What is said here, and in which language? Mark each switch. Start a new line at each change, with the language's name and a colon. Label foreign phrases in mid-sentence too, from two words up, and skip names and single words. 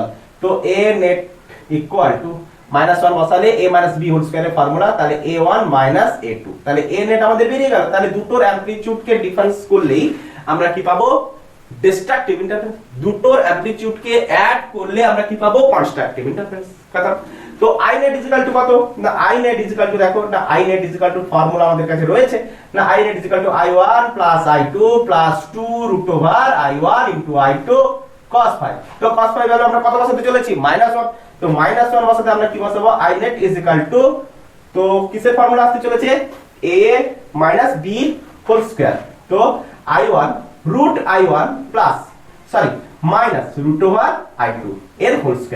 Bangla: তো a net
English: equal to
Bangla: -1 বসালে a - b
English: whole square's formula,
Bangla: তাহলে a1 - a2, তাহলে a net আমাদের বেরিয়ে গেল। তাহলে দুটোর অ্যামপ্লিটিউড কে ডিফারেন্স করলেই আমরা কি পাবো
English: destructive interference,
Bangla: দুটোর অ্যামপ্লিটিউড কে অ্যাড করলে আমরা কি পাবো
English: constructive interference.
Bangla: কথা তো i net কত না i net দেখো না i net ফর্মুলা আমাদের কাছে রয়েছে না i net i1 i2 2 √i1 * i2 cos phi। তো cos phi ভ্যালু আমরা কত বসাতে চলেছি -1, তো -1 বসাতে আমরা কি বসাবো i net তো কিসের ফর্মুলা আসতে চলেছে a - b
English: whole square,
Bangla: তো i1 √i1
English: plus sorry
Bangla: -√i2 এর
English: whole square.